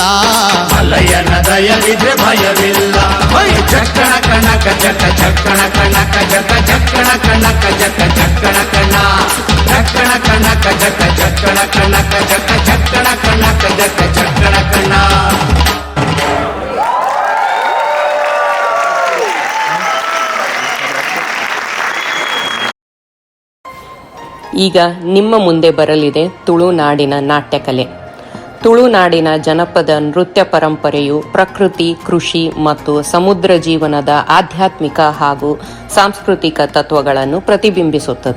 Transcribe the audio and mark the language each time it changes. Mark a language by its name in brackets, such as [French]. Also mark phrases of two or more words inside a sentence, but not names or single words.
[Kannada] ಮಲ್ಲಯ್ಯನ ದಯವಿದ್ರೆ ಭಯವಿಲ್ಲ ಜಕ್ಕಣ ಕಣಕ ಜಕ್ಕ ಜಕ್ಕಣ ಕಣಕ ಜಕ್ಕ ಜಕ್ಕಣ ಕಣಕ ಜಕ್ಕ ಜಕ್ಕಣ ಕಣ ಜಕ್ಕಣ ಕಣಕ ಜಕ್ಕ ಜಕ್ಕಣ ಕಣಕ ಜಕ್ಕ ಜಕ್ಕಣ ಕಣಕ ಜಕ್ಕ ಜಕ್ಕಣ ಕಣ ಈಗ ನಿಮ್ಮ ಮುಂದೆ ಬರಲಿದೆ ತುಳುನಾಡಿನ ನಾಟ್ಯಕಲೆ. ತುಳುನಾಡಿನ ಜನಪದ ನೃತ್ಯ ಪರಂಪರೆಯು ಪ್ರಕೃತಿ, ಕೃಷಿ ಮತ್ತು ಸಮುದ್ರ ಜೀವನದ ಆಧ್ಯಾತ್ಮಿಕ ಹಾಗೂ ಸಾಂಸ್ಕೃತಿಕ ತತ್ವಗಳನ್ನು ಪ್ರತಿಬಿಂಬಿಸುತ್ತದೆ.